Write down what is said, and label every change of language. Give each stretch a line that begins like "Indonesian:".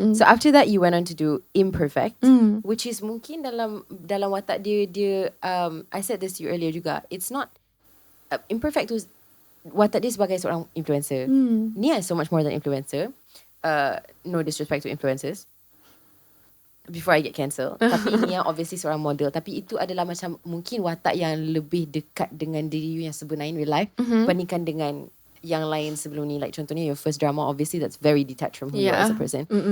English: So after that you went on to do Imperfect, which is
Malay: mungkin dalam watak dia
English: I said this to you earlier juga. It's not
Malay: Imperfect tu watak dia sebagai seorang influencer.
English: Nia is so much more than influencer. No disrespect to influencers before I get cancelled.
Malay: Tapi Nia obviously seorang model. Tapi itu adalah macam mungkin watak yang lebih dekat dengan diri you yang sebenar
English: in real life
Malay: bandingkan dengan yang lain sebelum ni.
English: Like
Malay: contohnya
English: your first drama, obviously that's very detached from who you are as a person.